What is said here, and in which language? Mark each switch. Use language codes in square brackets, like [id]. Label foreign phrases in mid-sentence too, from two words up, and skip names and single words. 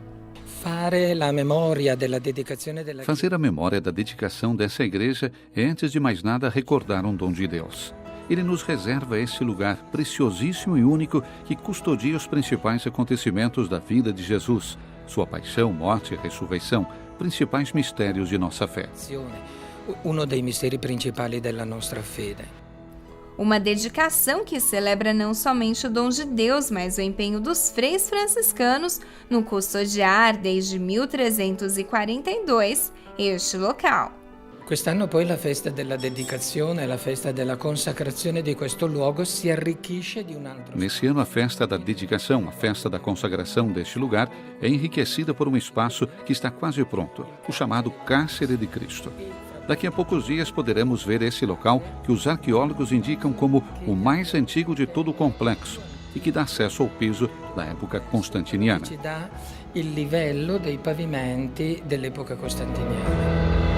[pt] Fazer a memória da dedicação dessa igreja é, antes de mais nada, recordar um dom de Deus. Ele nos reserva esse lugar preciosíssimo e único que custodia os principais acontecimentos da vida de Jesus, sua paixão, morte e ressurreição, principais mistérios de nossa fé. [it] Uno dei misteri principali della nostra fede. [pt] Uma dedicação que celebra não somente o dom de Deus, mas o empenho dos freis franciscanos no custodiar, desde 1342, este local. [it] Quest'anno poi la festa della dedicazione, la festa della consacrazione di questo luogo si arricchisce di un altro. [pt] Nesse ano, a festa da dedicação, a festa da consagração deste lugar, é enriquecida por um espaço que está quase pronto, o chamado Cárcere de Cristo. Daqui a poucos dias poderemos ver esse local que os arqueólogos indicam como o mais antigo de todo o complexo e que dá acesso ao piso da época constantiniana. [it] Ci dà il livello dei pavimenti dell'epoca costantiniana.